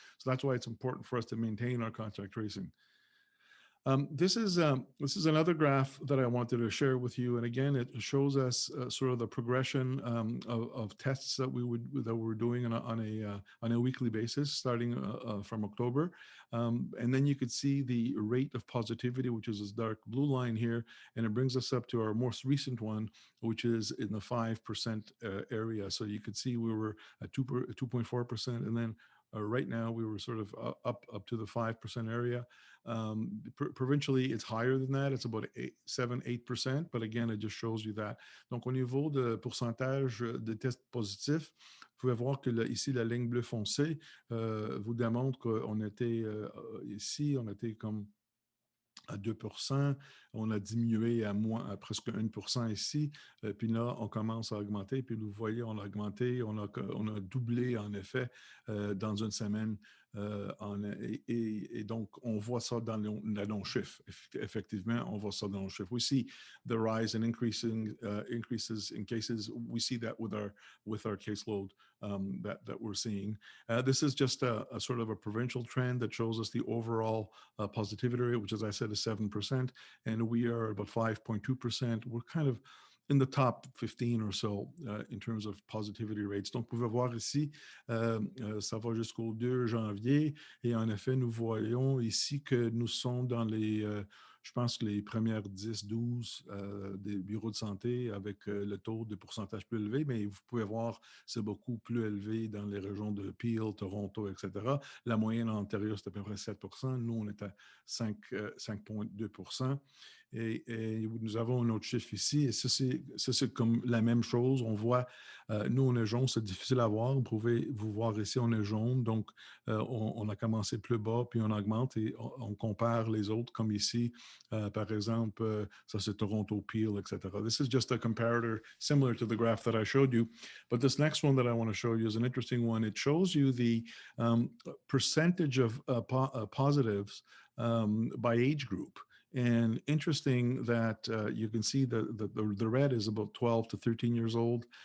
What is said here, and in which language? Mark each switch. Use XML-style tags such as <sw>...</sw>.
<en>So that's why it's important for us to maintain our contact tracing. This is another graph that I wanted to share with you, and again, it shows us sort of the progression of tests that we're doing on a weekly basis, starting from October, and then you could see the rate of positivity, which is this dark blue line here, and it brings us up to our most recent one, which is in the 5% area. So you could see we were at 2.4%, and then right now, we were sort of up to the 5% area. Provincially, it's higher than that. It's about 7-8%. But again, it just shows you that.</en> <fr>Donc, au niveau de pourcentage de tests positifs, vous pouvez voir que ici, la ligne bleu foncé vous démontre qu'on était ici, on était comme à 2%, on a diminué à presque 1% ici, puis là, on commence à augmenter, puis vous voyez, on a augmenté, on a doublé en effet dans une semaine, et donc on voit ça dans nos chiffres. Effectivement, on voit ça dans nos chiffres.</fr> <en>We see the rise and increases in cases. We see that with our caseload that we're seeing. This is just a sort of a provincial trend that shows us the overall positivity rate, which, as I said, is 7%, and we are about 5.2%. We're kind of in the top 15 or so in terms of positivity rates.</en> <fr>Donc, vous pouvez voir ici, ça va jusqu'au 2 janvier, et en effet, nous voyons ici que nous sommes dans les, je pense que les premières 10, 12 des bureaux de santé avec le taux de pourcentage plus élevé, mais vous pouvez voir, c'est beaucoup plus élevé dans les régions de Peel, Toronto, etc. La moyenne en Ontario, c'est à peu près 7 %. Nous, on est à 5,2 %. Et nous avons un autre chiffre ici, et ça, c'est comme la même chose. On voit, nous, on est jaune, c'est difficile à voir. Vous pouvez vous voir ici, on est jaune. Donc, on a commencé plus bas, puis on augmente et on compare les autres, comme ici, par exemple, ça c'est Toronto, Peel, etc.</fr> <en>This is just a comparator similar to the graph that I showed you. But this next one that I want to show you is an interesting one. It shows you the percentage of positives by age group. And interesting that you can see the red is about 12 to 13 years old.</en>